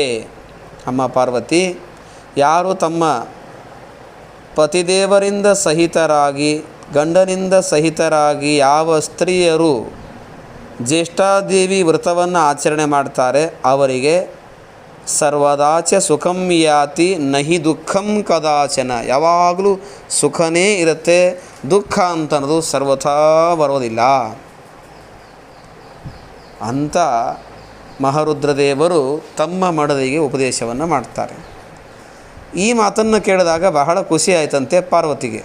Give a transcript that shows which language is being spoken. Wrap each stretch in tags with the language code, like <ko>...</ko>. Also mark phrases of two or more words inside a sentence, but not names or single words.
<kn>ಅಮ್ಮ ಪಾರ್ವತಿ, ಯಾರು ತಮ್ಮ ಪತಿದೇವರಿಂದ ಸಹಿತರಾಗಿ ಗಂಡನಿಂದ ಸಹಿತರಾಗಿ ಯಾವ ಸ್ತ್ರೀಯರು ಜ್ಯೇಷ್ಠಾದೇವಿ ವ್ರತವನ್ನು ಆಚರಣೆ ಮಾಡ್ತಾರೆ ಅವರಿಗೆ</kn> <sa>ಸರ್ವದಾಚ ಸುಖಂ ಯಾತಿ ನಹಿ ದುಃಖಂ ಕದಾಚನ.</sa> <kn>ಯಾವಾಗಲೂ ಸುಖನೇ ಇರುತ್ತೆ, ದುಃಖ ಅಂತನ್ನೋದು ಸರ್ವಥಾ ಬರೋದಿಲ್ಲ ಅಂತ ಮಹಾರುದ್ರದೇವರು ತಮ್ಮ ಮಡದಿಗೆ ಉಪದೇಶವನ್ನು ಮಾಡ್ತಾರೆ. ಈ ಮಾತನ್ನು ಕೇಳಿದಾಗ ಬಹಳ ಖುಷಿ ಆಯ್ತಂತೆ ಪಾರ್ವತಿಗೆ.</kn>